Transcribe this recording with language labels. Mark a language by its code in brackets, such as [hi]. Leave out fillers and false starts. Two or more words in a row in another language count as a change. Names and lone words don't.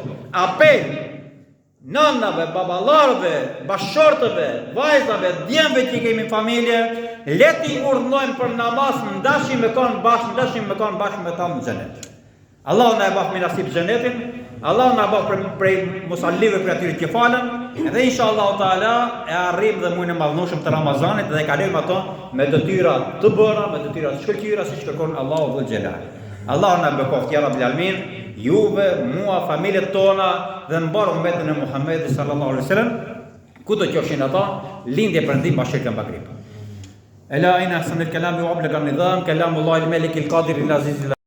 [sq] Apel nënave, babalarve, bashortëve, vajzave, djemve që kemi familje, le t'i urdhnojmë për namaz, ndashim me kon bashkë me ta në xhenet. Allah na e baf me nasib xhenetin, Allah na baf prej musallive për atyre që falen, dhe [ar] إن شاء الله تعالى [sq] e arrim dhe muajin e madhnueshëm të Ramazanit dhe kalojmë ato me detyra të bëra, me detyra të shkëlqyera siç kërkon Allahu [ar] ذو الجلال. [sq] Allah na bekoft [ar] يا رب العالمين, [sq] juve, mua, familjet tona dhe mbar ummetin e Muhamedit [ar] صلى الله عليه وسلم, [sq] kudo qofshin ata, lindje perëndim bashkë Magrib. [ar] ألا إن أحسن الكلام وأبلغ النظام كلام الله الملك القادر العزيز